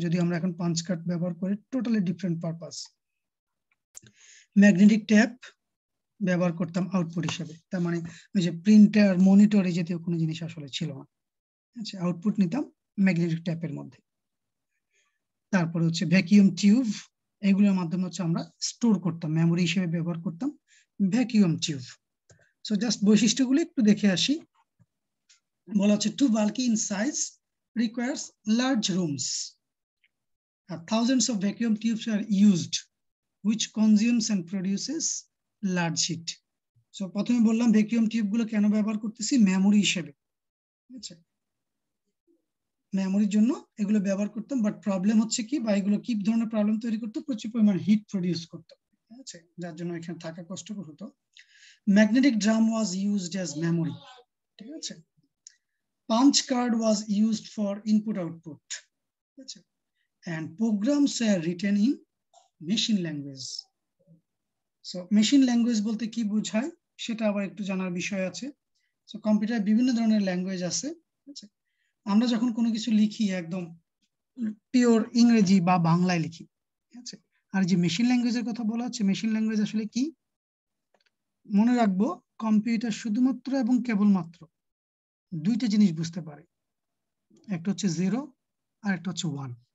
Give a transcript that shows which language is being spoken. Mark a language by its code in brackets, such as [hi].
[bn] যদি আমরা এখন পাঞ্চ কার্ড ব্যবহার করি, totally different purpose. Magnetic tap ব্যবহার করতাম আউটপুট হিসেবে, তার মানে ওই যে প্রিন্টার মনিটর এই জাতীয় কোনো জিনিস আসলে ছিল না, আচ্ছা। আউটপুট নিতাম ম্যাগনেটিক ট্যাপের মধ্যে। তারপরে হচ্ছে ভ্যাকিউম টিউব, এগুলোর মাধ্যমে হচ্ছে আমরা স্টোর করতাম, মেমোরি হিসেবে ব্যবহার করতাম ভ্যাকিউম টিউব। সো জাস্ট বৈশিষ্ট্যগুলো একটু দেখে আসি। বলা হচ্ছে [en] To bulky in size requires large rooms, thousands of vacuum tubes are used which consumes and produces large heat. [bn] So প্রথমে বললাম ভ্যাকিউম টিউব গুলো কেন ব্যবহার করতেছি, মেমোরি হিসেবে, আচ্ছা। মেমোরির জন্য এগুলো ব্যবহার করতাম, বাট প্রবলেম হচ্ছে কি, বা এগুলো কি ধরনের প্রবলেম তৈরি করতো, প্রচুর পরিমাণ হিট প্রডিউস করতো, ঠিক আছে, যার জন্য এখানে থাকা কষ্টকর হতো। [en] magnetic drum was used as memory, [bn] ঠিক আছে। [en] Punch card was used for input output, ঠিক আছে। and programs are written in machine language. [bn] So machine language বলতে কি বোঝায় সেটা আবার একটু জানার বিষয় আছে। সো কম্পিউটারে বিভিন্ন ধরনের ল্যাঙ্গুয়েজ আছে, আচ্ছা। আমরা যখন কোনো কিছু লিখি একদম পিওর ইংরেজি বা বাংলায় লিখি, ঠিক আছে। আর যে মেশিন ল্যাঙ্গুয়েজের কথা বলা হচ্ছে, মেশিন ল্যাঙ্গুয়েজ আসলে কি, মনে রাখবো কম্পিউটার শুধুমাত্র এবং কেবলমাত্র দুইটা জিনিস বুঝতে পারে, একটা হচ্ছে 0 আর একটা হচ্ছে 1।